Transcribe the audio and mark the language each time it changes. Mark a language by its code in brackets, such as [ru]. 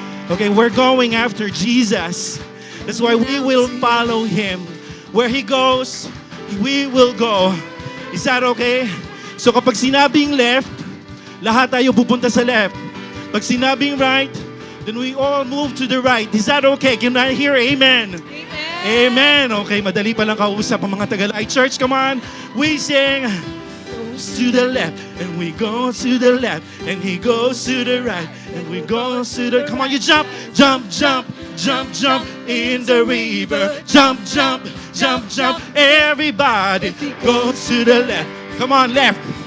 [en] Okay, we're going after Jesus. That's why we will follow Him. Where He goes, we will go. Is that okay? [tl] So kapag sinabing left, lahat tayo pupunta sa left. Pag sinabing [en] right, then we all move to the right. Is that okay? Can I hear amen? Amen. [tl] Okay, madali pa lang kausap ang mga Tagalay Church. [en] Come on. We sing to the left, and we go to the left, and He goes to the right, and we go to the... Come on, you jump, jump, jump, jump, jump in the river. Jump, jump, jump, jump. Everybody goes to the left. Come on, left.